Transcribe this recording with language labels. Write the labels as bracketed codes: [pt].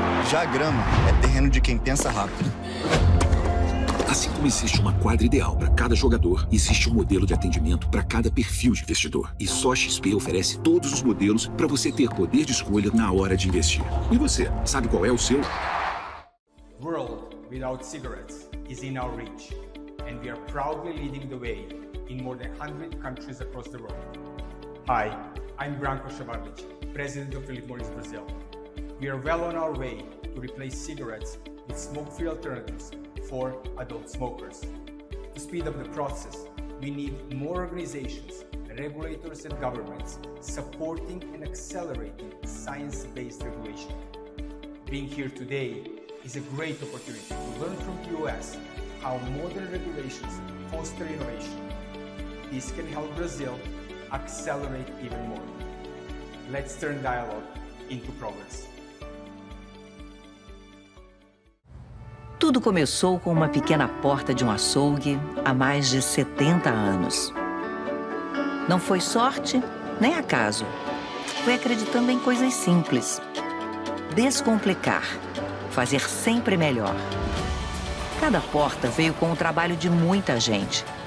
[pt] Já a grama é terreno de quem pensa rápido. Assim como existe uma quadra ideal para cada jogador, existe um modelo de atendimento para cada perfil de investidor. E só a XP oferece todos os modelos para você ter poder de escolha na hora de investir. E você, sabe qual é o seu? [en] World without cigarettes is in our reach, and we are proudly leading the way in more than 100 countries across the world. Hi, I'm Branko Šavarlić, President of Philip Morris Brazil. We are well on our way to replace cigarettes with smoke-free alternatives for adult smokers. To speed up the process, we need more organizations, regulators and governments supporting and accelerating science-based regulation. Being here today is a great opportunity to learn from the US how modern regulations foster innovation. This can help Brazil accelerate even more. Let's turn dialogue into progress. [pt] Tudo começou com uma pequena porta de um açougue há mais de 70 anos. Não foi sorte nem acaso. Foi acreditando em coisas simples. Descomplicar. Fazer sempre melhor. Cada porta veio com o trabalho de muita gente.